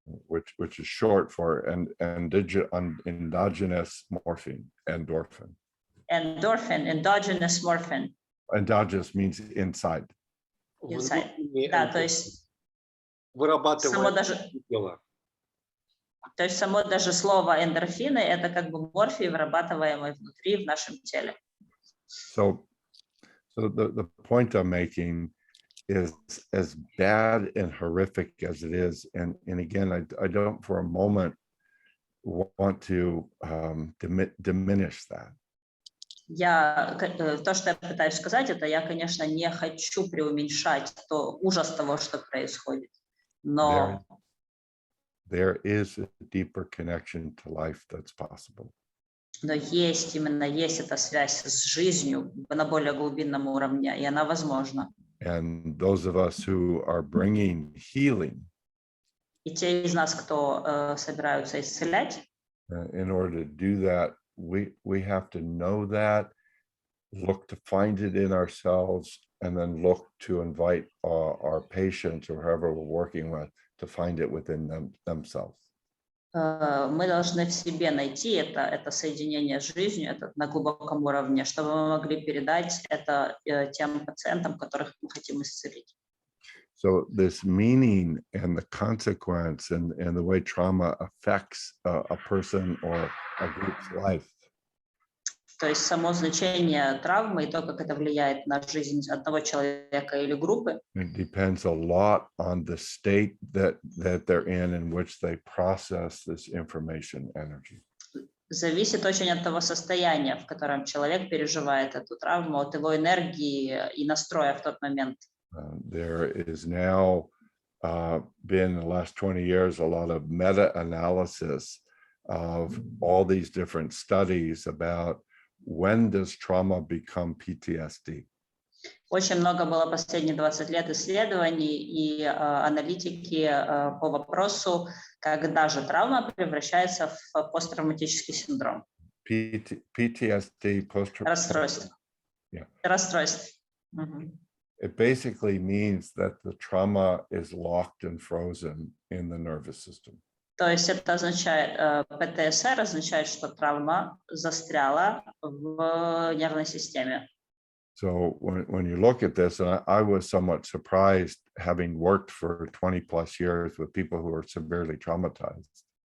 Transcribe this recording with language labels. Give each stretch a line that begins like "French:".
English: Which is short for endogenous morphine, endorphin. Endorphin, endogenous morphine. Endogenous means inside. Inside.
Russian: Да, то есть вырабатывает тело. То есть само даже слово эндорфины – это как бы морфий, вырабатываемый внутри в нашем теле.
English: So the point I'm making is as bad and horrific as it is, and again, I don't for a moment want to diminish that.
Russian: То, что я пытаюсь сказать, это я, конечно, не хочу преуменьшать ужас того, что происходит, но
English: there is a deeper connection to life that's possible.
Russian: Но есть эта связь с жизнью на более глубинном уровне, и она возможна.
English: And those of us who are bringing healing,
Russian: И те из нас, кто собираются исцелять,
English: In order to do that, we have to know that, look to find it in ourselves, and then look to invite our patients or whoever we're working with to find it within themselves.
Russian: Мы должны в себе найти это соединение с жизнью, это на глубоком уровне, чтобы мы могли передать это тем пациентам, которых мы хотим исцелить.
English: So this meaning and the consequence and the way trauma affects a person or a group's life.
Russian: То есть само значение травмы и то, как это влияет на жизнь одного человека или группы,
English: It depends a lot on the state that they're in which they process this information energy.
Russian: зависит очень от того состояния, в котором человек переживает эту травму, от его энергии и настроя в тот момент.
English: There is now been in the last 20 years a lot of meta-analysis of all these different studies about when does trauma become PTSD.
Russian: Очень много было последние 20 лет исследований и аналитики по вопросу, когда же травма превращается в посттравматический синдром.
English: PTSD,
Russian: Расстройство.
English: Yeah.
Russian: Расстройство. Мгм.
English: It basically means that the trauma is locked and frozen in the nervous system.
Russian: То есть это означает, ПТСР означает, что травма застряла в нервной системе.
English: So when you look at this, and I was somewhat surprised, having worked for 20 plus years with people who are severely traumatized.